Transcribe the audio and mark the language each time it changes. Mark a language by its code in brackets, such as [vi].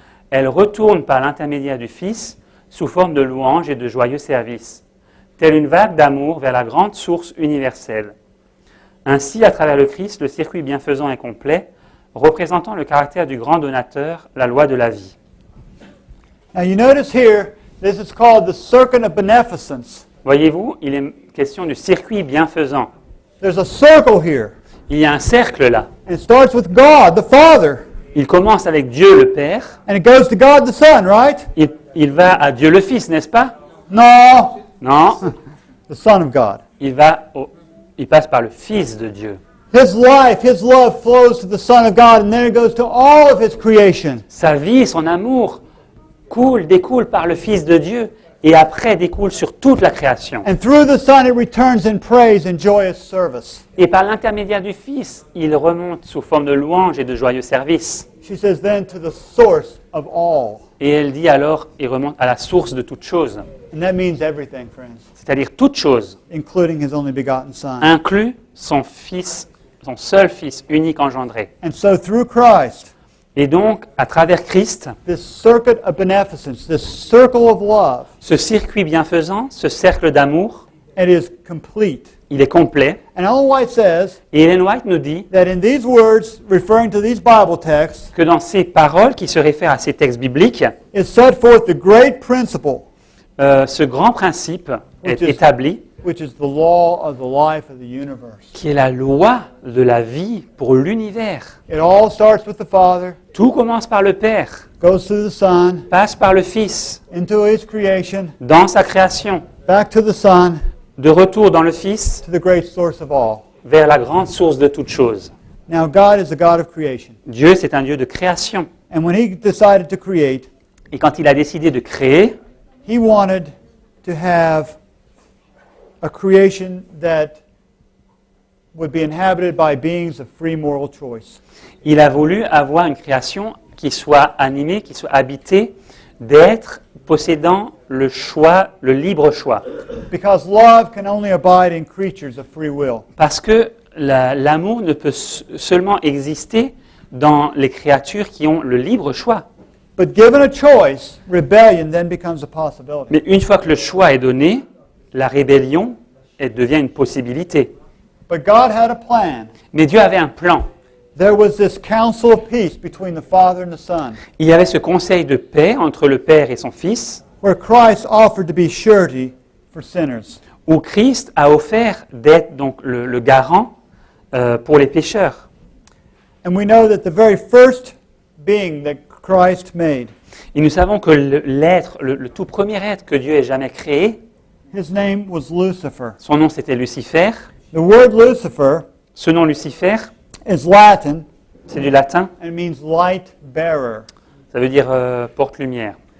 [fr] Elle retourne par l'intermédiaire du Fils sous forme de louanges et de joyeux services, telle une vague d'amour vers la grande source universelle. Ainsi, à travers le Christ, le circuit bienfaisant est complet, représentant le caractère du grand donateur, la loi de la vie. [en] Now you notice here, this is called the circuit of beneficence. [fr] Voyez-vous, il est question du circuit bienfaisant. [en] There's a circle here. [fr] Il y a un cercle là. [en] And it starts with God, the Father. [fr] Il commence avec Dieu le Père, [en] And it goes to God the Son, right? [fr] il va à Dieu le Fils, n'est-ce pas? [en] No, [fr] Non, [en] the Son of God. [fr] il passe par le Fils de Dieu. [en] His life, His love flows to the Son of God, and then it goes to all of His creation. [fr] Sa vie, son amour découle par le Fils de Dieu et après découle sur toute la création. [en] And through the Son, it returns in praise and joyous service. [fr] Et par l'intermédiaire du Fils, il remonte sous forme de louanges et de joyeux services. [en] She says then to the source of all. [fr] Et elle dit alors, il remonte à la source de toute chose, [en] And that means everything, friends, [fr] c'est-à-dire toute chose, [en] including His only begotten Son. [fr] inclus son Fils, son seul Fils unique engendré. [en] And so through Christ, [fr] Et donc, à travers Christ, [en] this circuit of beneficence, this circle of love, [fr] ce circuit bienfaisant, ce cercle d'amour, [en] it is complete. [fr] il est complet. [en] And Ellen White says [fr] Et Ellen White nous dit [en] that in these words, referring to these Bible texts, [fr] que dans ces paroles qui se réfèrent à ces textes bibliques, [en] is set forth the great principle [fr] ce grand principe est [en] Which is- [fr] établi, [en] which is the law of the life of the universe. [fr] qui est la loi de la vie pour l'univers. [en] It all starts with the Father, [fr] Tout commence par le Père, [en] goes through the Son, [fr] passe par le Fils, [en] into His creation, [fr] dans sa création, [en] back to the Son, [fr] de retour dans le Fils, [en] to the great source of all. [fr] vers la grande source de toutes choses. [en] Now, God is a God of creation. [fr] Dieu, c'est un Dieu de création. [en] And when He decided to create, [fr] Et quand il a décidé de créer, [en] He wanted to have a creation that would be inhabited by beings of free moral choice. [fr] il a voulu avoir une création qui soit animée, qui soit habitée d'êtres possédant le choix, le libre choix. [en] Because love can only abide in creatures of free will. [fr] Parce que l'amour ne peut seulement exister dans les créatures qui ont le libre choix. [en] But given a choice, rebellion then becomes a possibility. [fr] Mais une fois que le choix est donné, la rébellion, elle devient une possibilité. [en] But God had a plan. [fr] Mais Dieu avait un plan. [en] There was this council of peace between the Father and the Son, [fr] Il y avait ce conseil de paix entre le Père et son Fils, [en] where Christ offered to be surety for sinners. [fr] où Christ a offert d'être donc le garant pour les pécheurs. [en] And we know that the very first being that Christ made, [fr] Et nous savons que l'être, le tout premier être que Dieu ait jamais créé, [en] his name was Lucifer. [fr] son nom c'était Lucifer. [en] The word Lucifer [fr] Ce nom Lucifer, [en] is Latin [fr] c'est du latin, [en] and means light bearer. [fr] ça veut dire porte-lumière.